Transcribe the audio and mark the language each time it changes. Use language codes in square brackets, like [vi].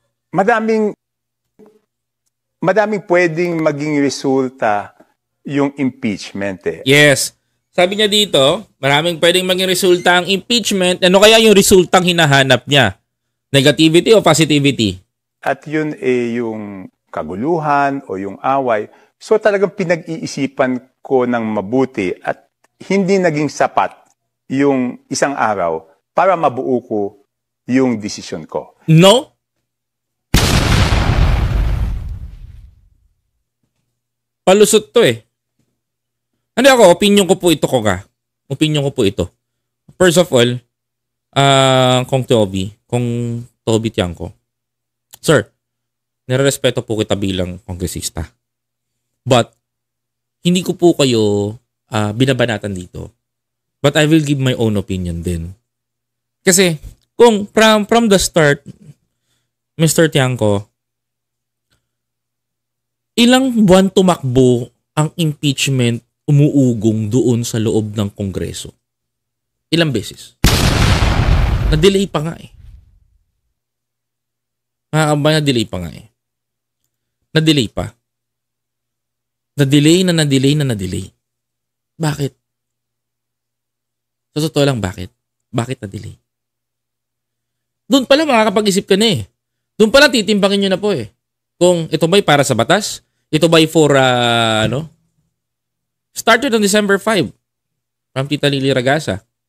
[tl] Madaming pwedeng maging resulta yung impeachment eh. Yes. Sabi niya dito, maraming pwedeng maging resulta ang impeachment. Ano kaya yung resultang hinahanap niya? Negativity o positivity? At yun eh yung kaguluhan o yung away. So talagang pinag-iisipan ko ng mabuti at hindi naging sapat yung isang araw para mabuo ko yung desisyon ko. No? Palusot to eh. Hindi ako, opinion ko po ito Opinion ko po ito. First of all, Kong Toby Tiangco. Sir, nirerespeto po kita bilang kongresista. But, hindi ko po kayo binabanatan dito. [en] But I will give my own opinion din. [tl] Kasi, kung [en] from the start, [tl] Mr. Tiangco, ilang buwan tumakbo ang impeachment umuugong doon sa loob ng Kongreso? Ilang beses? Na-delay pa nga eh. Na-delay pa nga eh. Na-delay pa. Na-delay. Bakit? Sa totoo lang, bakit? Bakit na-delay? Doon pala makakapag-isip ka na eh. Doon pala titimbangin nyo na po eh. Kung ito ba'y para sa batas? Ito ba'y [en] for, started on December 5 from Tita Lily Ragasa.